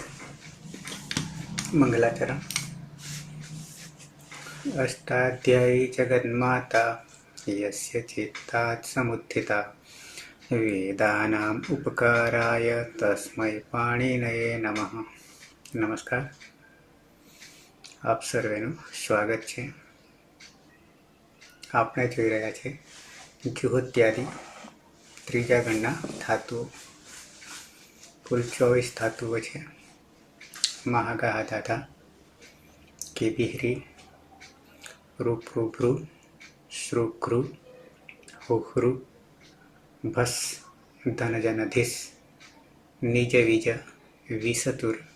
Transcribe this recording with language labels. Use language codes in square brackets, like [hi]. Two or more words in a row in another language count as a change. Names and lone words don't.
[sa] मंगलाचरण। अष्टाध्यायी जगन्माता यस्य चित्तात् समुत्थिता वेदानाम् उपकाराय तस्मै पाणिनये नमः। नमस्कार, [gu] આપ સર્વેનું સ્વાગત છે। આપણે જોઈ રહ્યા છે જુહોત્યાદિ ત્રીજા ગણના ધાતુઓ। કુલ 24 ધાતુઓ છે। મહાગાહ ધાધા, કેબિહ્રી, રૂપૃભૃ, શ્રુઘ્રુ, હુહ્રુ, ભસ, ધનજનધિસ, નિજ વિજ, વિસતુર।